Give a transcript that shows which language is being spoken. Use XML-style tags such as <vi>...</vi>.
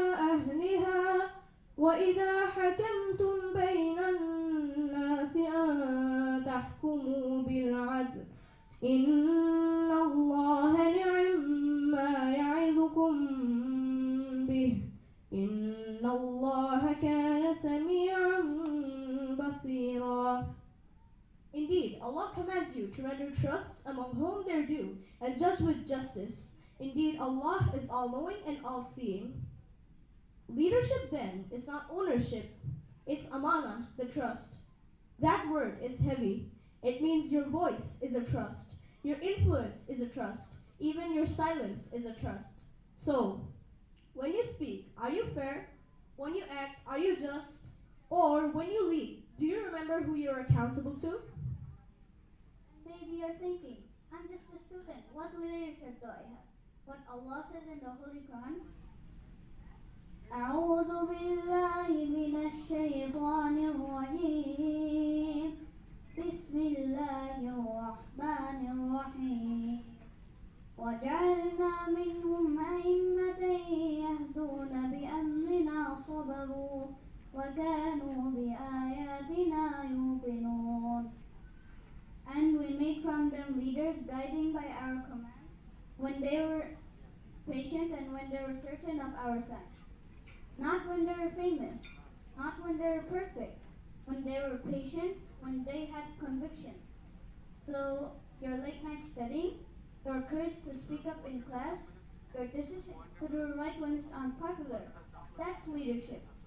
<ar>أهلها وإذا حكمتم بين الناس أن تحكموا بالعدل إن الله نعم ما يعظكم به إن الله كان سميعا بصيرا.</ar> <en>Indeed, Allah commands you to render trusts among whom they're due and judge with justice. Indeed, Allah is all-knowing and all-seeing. Leadership then is not ownership, it's amana, the trust. That word is heavy. It means your voice is a trust, your influence is a trust, even your silence is a trust. So, when you speak, are you fair? When you act, are you just? Or when you lead, do you remember who you're accountable to? Maybe you're thinking, I'm just a student. What leadership do I have? What Allah says in the Holy Quran,</en> <ar>أعوذ بالله من الشيطان الرجيم بسم الله الرحمن الرحيم وجعلنا منهم أئمة يهدون بأمرنا صبروا وكانوا بآياتنا يوقنون.</ar> <en>And we made from them leaders guiding by our command, when they were patient and when they were certain of our signs. Not when they were famous, not when they were perfect, when they were patient, when they had conviction. So, your late night studying, your courage to speak up in class, your decision to do right when it's unpopular, that's leadership.</en>